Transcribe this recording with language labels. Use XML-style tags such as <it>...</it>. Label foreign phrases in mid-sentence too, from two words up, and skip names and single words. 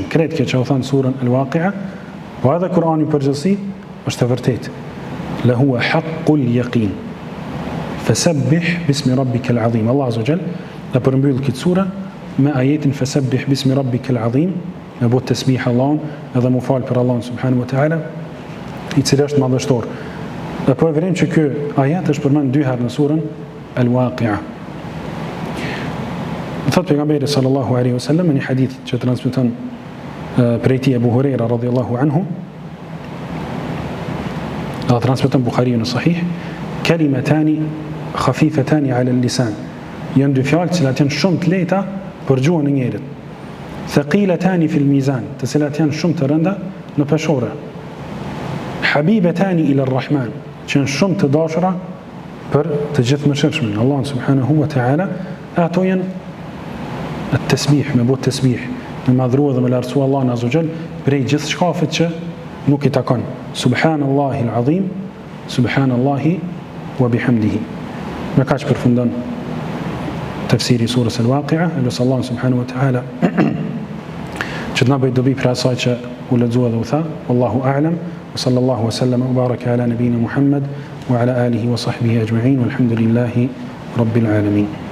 <sq>Kretë kjo që u thënë surën Al-Waqi'a, po edhe Kur'ani përgjithësi është e vërtetë.</sq> <ar>لهو حق اليقين. فسبح باسم ربك العظيم.</ar> <sq>Allah</sq> <ar>عز وجل</ar> <sq>e përmbyll këtë sure me ajetin</sq> <ar>فسبح باسم ربك العظيم,</ar> <sq>me bëu tasbih Allahun edhe mu fal për Allahun</sq> <ar>سبحانه وتعالى,</ar> <sq>i cili është madhështor. Dhe po e vërejmë që ky ajet është përmend 2 herë në surën Al-Waqi'a. Thot pejgamberi</sq> <ar>صلى الله عليه وسلم</ar> <sq>në një hadith që transmeton prej tij Abu Huraira</sq> <ar>رضي الله عنه,</ar> <sq>dhe transmeton Buhariu në Sahih,</sq> <ar>كلمتان خفيفتان على اللسان.</ar> <sq>Janë 2 fjalë që janë shumë të lehta për gjuhën e njerit.</sq> <ar>ثقيلتان في الميزان,</ar> <sq>të cilat janë shumë të rënda në peshore.</sq> <ar>حبيبتان إلى الرحمن,</ar> <sq>që janë shumë të dashura për të gjithë mëshirshmin,</sq> <ar>الله سبحانه وتعالى.</ar> <sq>Ato janë tasbih, me bot tasbih, me madhrua dhe me lartësua Allahun</sq> <ar>عز وجل</ar> <sq>prej gjithë shkafit që nuk i takon.</sq> <ar>سبحان الله العظيم سبحان الله وبحمده.</ar> <sq>Me kaq përfundon tafsiri i surës Al-Waqi'a. Lutem Allah</sq> <ar>سبحانه وتعالى</ar> <sq>që të na bëjë dobi për asaj që u lexua dhe u tha.</sq> <ar>والله أعلم. وصلى الله وسلم وبارك على نبينا محمد وعلى آله وصحبه أجمعين والحمد لله رب العالمين.</ar>